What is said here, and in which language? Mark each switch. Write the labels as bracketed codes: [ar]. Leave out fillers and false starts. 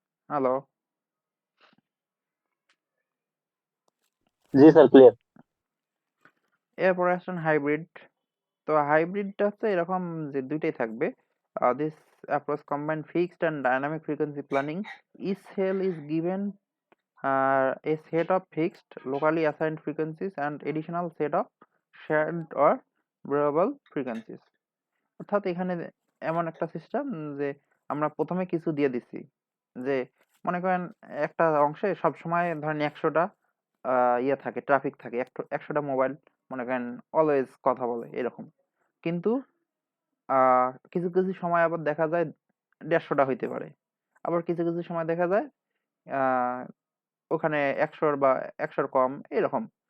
[bn] Hello? জি sir, clear. এরপরে আসছেন hybrid. তো হাইব্রিডটা হচ্ছে এরকম যে দুইটাই থাকবে, this [en] approach combine fixed and dynamic frequency planning. Each cell is given a set of fixed locally assigned frequencies and additional set of shared or variable frequencies. [bn] অর্থাৎ এখানে এমন একটা সিস্টেম যে আমরা প্রথমে কিছু দিয়ে দিচ্ছি, যে মনে করেন একটা অংশে সব সময় ধরেন 100টা ইয়ে থাকে, ট্রাফিক থাকে, 100টা মোবাইল মনে করেন অলওয়েজ কথা বলে এরকম। কিন্তু কিছু কিছু সময় আবার দেখা যায় 150টা হইতে পারে, আবার কিছু কিছু সময় দেখা যায় ওখানে 100 বা 100 কম এরকম।